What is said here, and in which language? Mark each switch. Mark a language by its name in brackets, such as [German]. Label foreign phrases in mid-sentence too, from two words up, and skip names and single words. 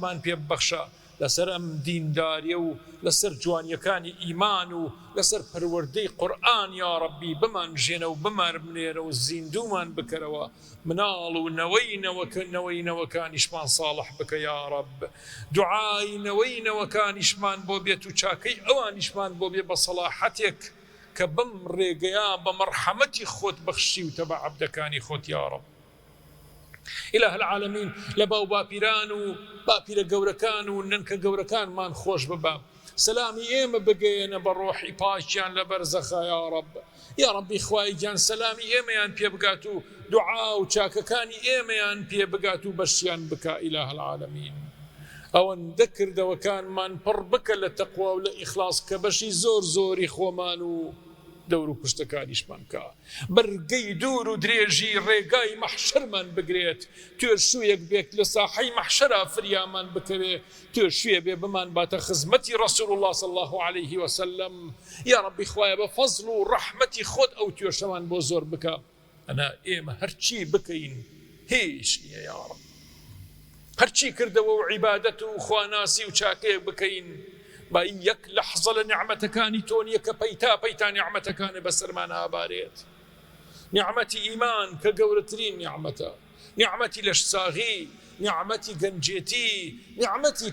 [Central Kurdish] پێ ببەخشە لەسەر ئەم دینداریە و لەسەر جوانیەکانی ئیمان و لەسەر پەروەردەی قورئان یا ڕەبی بمانژێنە و بماربنێرە و زیندومان بکەرەوە مناڵ و نەوەی نەوەکانیشمان ساڵح بکە یا ڕەب دوعای نەوەی نەوەکانیشمان بۆ بێت و چاکەی ئەوانیشمان بۆ بێ بە سەلاحەتێک کە بم ڕێگەیە بە مەرحەمەتی خۆت بەخشی و تەبە عەبدەکانی خۆت یا ڕەب [Arabic] إله العالمين [Central Kurdish] لباو باپیران و باپیرە گەورەکان و ننکە گەورەکانمان خۆش ببە سلامی ئێمە بگەێنە بە ڕۆحی پاکیان لە بەرزەخە یا ڕەب یا ڕەبی خوای گیان سلامی ئێمەیان پێ بگات و دوعا و چاکەکانی ئێمەیان پێ بگات و بەشیان بکە [Arabic] إله العالمين [Central Kurdish] ئەوەندە کردەوەکانمان پڕ بکە لە تەقوا و لە ئیخلاص کە بەشی زۆر زۆری خۆمان و دەور و پشتەکانیشمان کە بەرگەی دوور و درێژی ڕێگای مەحشەرمان بگرێت توێشوویەک بێت لە ساحەی مەحشەرا فریامان بکەوێ توێشوێ بێ بمان باتە خزمەتی ڕەسوول الله [Arabic] صلی الله عليه وسلم [Central Kurdish] یا ڕەبی خوایە بە فەزڵ و ڕەحمەتی خۆت ئەو توێشەمان بۆ زۆر بکە ئەنا ئێمە هەرچی بکەین هیچ نییە یا ڕەب هەرچی کردەوە و عیبادەت و خواناسی و چاکەیەک بکەین با یەک لەحظە لە نیعمەتەکانی تۆ نییە کە پەیتا نیعمەتەکانە بەسەرمان ئابارێت نیعمەتی ئیمان کە گەورەترین نیعمەتە نیعمەتی لەشساغی نیعمەتی گەنجێتی نیعمەتی